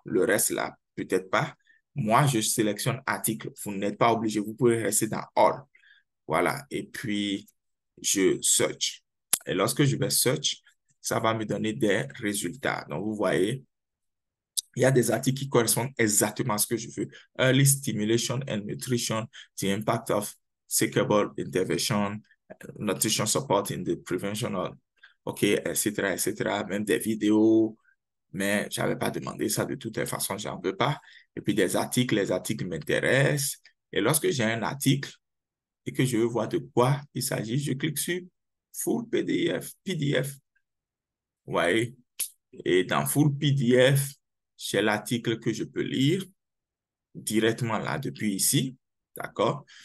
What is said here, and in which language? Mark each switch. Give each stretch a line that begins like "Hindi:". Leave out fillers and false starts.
French: Le reste là, peut-être pas. Moi, je sélectionne article. Vous n'êtes pas obligé, vous pouvez rester dans all. Voilà. Et puis, je search. Et lorsque je vais search, ça va me donner des résultats. Donc, vous voyez, il y a des articles qui correspondent exactement à ce que je veux.
English: Early stimulation and nutrition, the impact of seekable intervention, nutrition support in the prevention of, OK, etc., etc.
French: Même des vidéos, mais je n'avais pas demandé ça de toutes les façons, je n'en veux pas. Et puis des articles, les articles m'intéressent. Et lorsque j'ai un article et que je veux voir de quoi il s'agit, je clique sur Full PDF. Vous voyez? Et dans Full PDF, j'ai l'article que je peux lire directement là, depuis ici. D'accord?